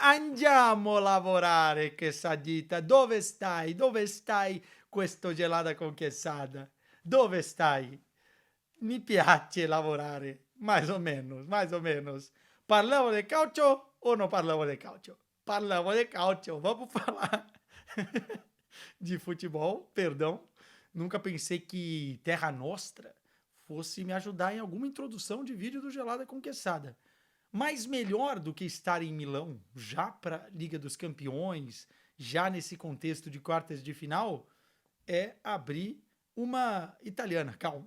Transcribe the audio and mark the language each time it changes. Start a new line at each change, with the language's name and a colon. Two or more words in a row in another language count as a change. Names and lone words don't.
Italian: Andiamo a lavorare, quesadita. Dove stai? Dove stai, questo gelada conquessada? Dove stai? Mi piace lavorare,
Portuguese: mais ou menos, mais ou menos.
Italian: Parlavo de calcio
Portuguese: ou não
Italian: parlavo de calcio? Parlavo de calcio,
Portuguese: vamos falar de futebol, perdão. Nunca pensei que Terra Nostra fosse me ajudar em alguma introdução de vídeo do Gelada Conquessada. Mas melhor do que estar em Milão, já para Liga dos Campeões, já nesse contexto de quartas de final, é abrir uma italiana, calma.